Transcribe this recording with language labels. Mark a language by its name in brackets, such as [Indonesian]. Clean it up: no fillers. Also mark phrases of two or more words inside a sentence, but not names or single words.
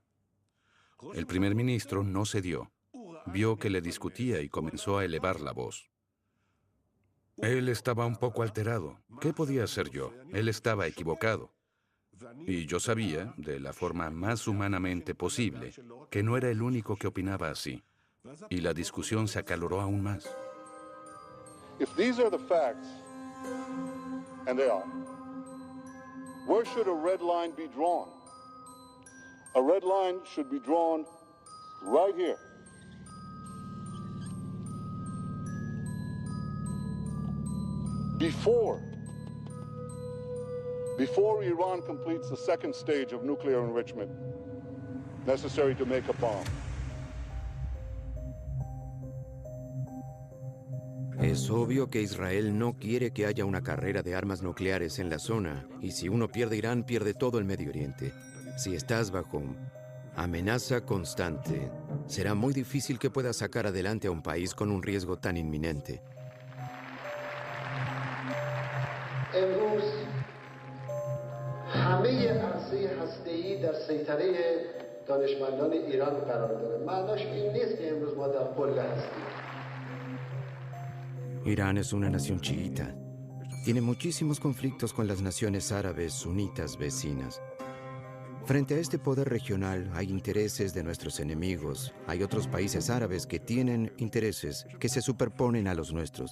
[Spanish] El primer ministro no cedió. Vio que le discutía y comenzó a elevar la voz. Él estaba un poco alterado. ¿Qué podía hacer yo? Él estaba equivocado. Y yo sabía, de la forma más humanamente posible, que no era el único que opinaba así. Y la discusión se acaloró aún más. [English] If these are the facts, and they are, where should a red line be drawn? A red line should be drawn right here. Before Iran completes the second stage of nuclear enrichment necessary to make a bomb. [Spanish] Es obvio que Israel no quiere que haya una carrera de armas nucleares en la zona, y si uno pierde Irán, pierde todo el Medio Oriente. Si estás bajo amenaza constante, será muy difícil que puedas sacar adelante a un país con un riesgo tan inminente. [Persian] امروز همه عرصه هسته‌ای در سیطره دانشمندان ایران قرار داره. معناش این نیست که امروز ما در قله هستیم. [Spanish] Irán es una nación chiita. Tiene muchísimos conflictos con las naciones árabes sunitas vecinas. Frente a este poder regional hay intereses de nuestros enemigos. Hay otros países árabes que tienen intereses que se superponen a los nuestros.